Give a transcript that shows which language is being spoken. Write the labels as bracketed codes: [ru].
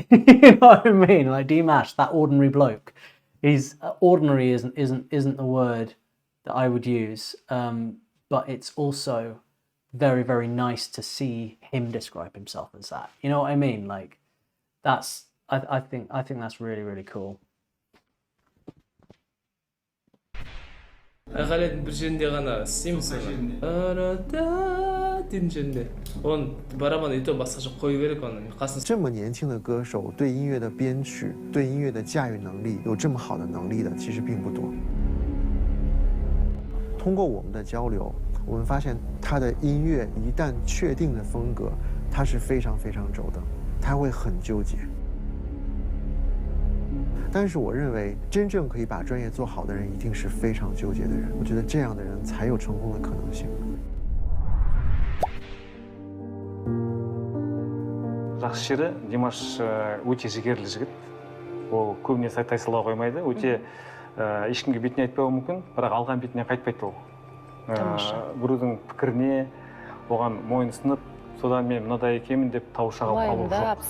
[en] You know what I mean? Like Dimash, that ordinary bloke. He's ordinary isn't the word that I would use, but it's also very, very nice to see him describe himself as that. You know what I mean? Like that's I think that's really, really cool. [kk] айқайлайтын бір жерінде ғана істейміз арада дейтін жерінде оны барабан и то басқаша қою керек оны қасына [zh] 这么年轻的歌手对音乐的编曲、对音乐的驾驭能力有这么好的能力的，其实并不多。通过我们的交流，我们发现他的音乐一旦确定的风格，他是非常非常轴的，他会很纠结。但是我认为，真正可以把专业做好的人，一定是非常纠结的人。我觉得这样的人才有成功的可能性。 [kk] жақсы жері Димаш өте жігерлі жігіт. Ол көбіне тайсалауға қоймайды. Өте ешкімге бетіне айтпауы мүмкін, бірақ алған бетіне қайтпайды ол. Біреудің пікіріне оған мойынсынып, содан мен мынадай екенмін деп тауыша қалу жоқ.